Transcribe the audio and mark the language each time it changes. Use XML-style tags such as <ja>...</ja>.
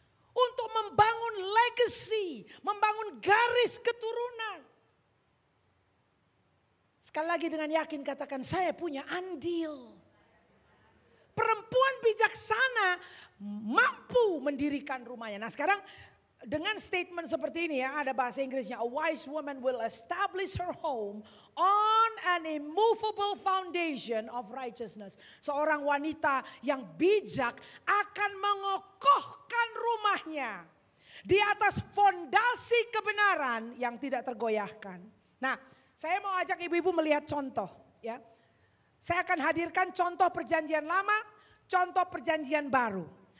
<id>Untuk membangun legacy, membangun garis keturunan. Sekali lagi dengan yakin katakan saya punya andil. Perempuan bijaksana mampu mendirikan rumahnya. Nah sekarang dengan statement seperti ini ya, ada bahasa Inggrisnya.</id> <en>A wise woman will establish her home on an immovable foundation of righteousness.</en> <id>Seorang wanita yang bijak akan mengokohkan rumahnya di atas fondasi kebenaran yang tidak tergoyahkan. Nah, saya mau ajak ibu-ibu melihat contoh ya. Saya akan hadirkan contoh perjanjian lama, contoh perjanjian baru.</id>